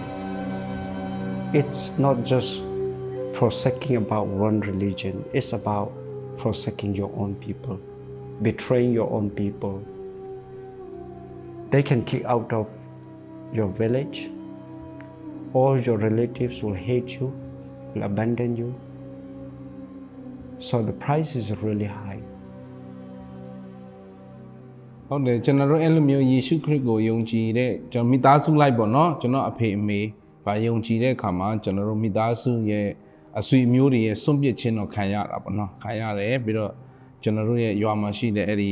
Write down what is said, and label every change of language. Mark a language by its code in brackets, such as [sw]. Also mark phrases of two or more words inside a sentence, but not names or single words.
[en] It's not just forsaking about one religion, it's about forsaking your own people, betraying your own people. They can kick out of your village. All your relatives will hate you, will abandon you. So the price is really high. [my] ဟုတ်တယ်ကျွန်တော်တို့အဲ့လိုမျိုးယေရှုခရစ်ကိုယုံကြည်တဲ့ကျွန်တော်မိသားစုလိုက်ပေါ့နော်ကျွန်တော်အဖေအမေဗာယုံကြည်တဲ့အခါမှာကျွန်တော်တို့မိသားစုရဲ့အဆွေမျိုးတွေရဲ့စွန့်ပစ်ခြင်းတော့ခံရတာပေါ့နော်ခံရတယ်ပြီးတော့ကျွန်တော်တို့ရဲ့ရွာမှာရှိတဲ့အဲ့ဒီ